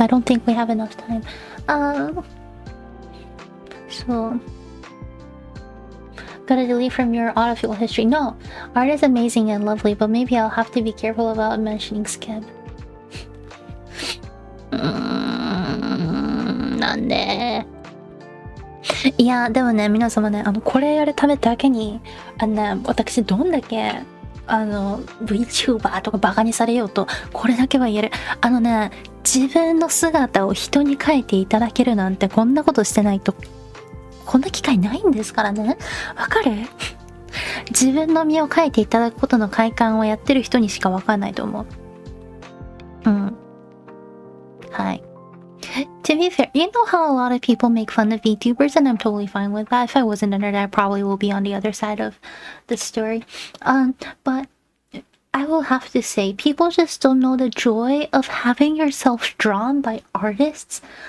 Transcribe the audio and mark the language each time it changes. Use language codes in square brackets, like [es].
[en] I don't think we have enough time. So, gotta delete from your autofill history. No, art is amazing and lovely, but maybe I'll have to be careful about mentioning skip. [ja] なんでいやでもね皆様ねこれやるためだけに私どんだけVTuber とかバカにされようとこれだけは言える自分の姿を人に描いていただけるなんてこんなことしてないとこんな機会ないんですからねわかる自分の身を描いていただくことの快感をやってる人にしかわかんないと思うはい。 [en] To be fair, you know how a lot of people make fun of VTubers, and I'm totally fine with that. If I wasn't a nerd, I probably will be on the other side of the story. But I will have to say, people just don't know the joy of having yourself drawn by artists.